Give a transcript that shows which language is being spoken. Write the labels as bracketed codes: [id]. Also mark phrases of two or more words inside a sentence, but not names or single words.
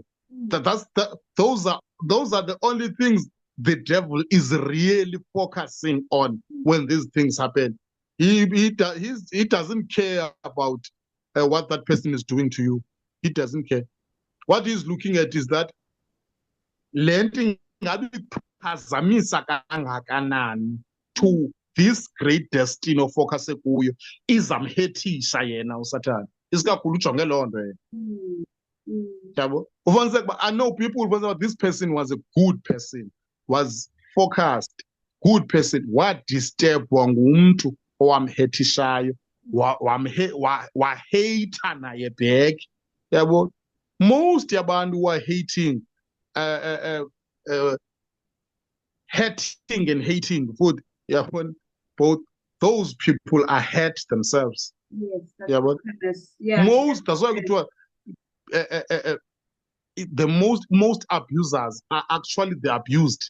[en] Those are the only things the devil is really focusing on when these things happen. He doesn't care about what that person is doing to you. He doesn't care. What he's looking at is that [xh] le nto ingabe iphazamisa kangakanani [en] to this great destiny [xh] ofocuse kuyo, izamhethisha yena uSathane. Isikakhulu ujonge loo nto yena. Yabo, ufumaniseke uba [en] I know people [xh] ufumaniseke uba [en] this person was a good person, was focused, good person, [xh] wadisturbwa ngumntu owamhethishayo, waheyitha naye back. [en] Yabo, most yabantu who are hating, hating and hating food, yabo, both those people are hurt themselves. Yes, that's Yabo, goodness. Yeah. most, that's why kuthiwa the most abusers are actually the abused.